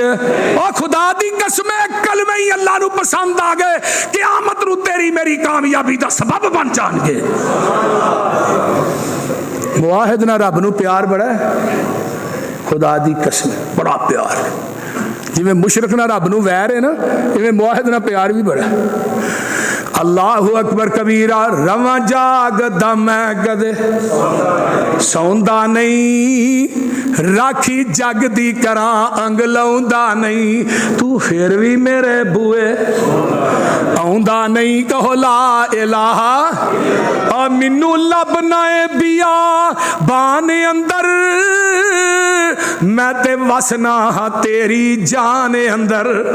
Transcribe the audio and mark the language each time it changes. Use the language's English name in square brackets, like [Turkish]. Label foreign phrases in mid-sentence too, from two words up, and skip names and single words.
[Punjabi] او خدا دی قسم کلمے ای اللہ نوں پسند آ گئے، قیامت نوں تیری میری کامیابی دا سبب بن جان گے. موحد نال رب نوں پیار بڑا ہے، خدا دی قسم بڑا پیار ہے. جیویں مشرک نال رب نوں ویر ہے نا، ایویں موحد نال پیار بھی بڑا ہے. [Arabic] الله أكبر كبيرا. [Punjabi] رہواں جاگدا میں کدے سوندا نہیں، راکھی جگ دی کراں انگ لاؤندا نہیں. توں فیر بھی میرے بوہے آؤندا نہیں. کہو [Arabic] لا إله [Punjabi] آ مینوں لبھنا ہے بیا بانے اندر، میں تے وسنا ہاں تیری جان اندر.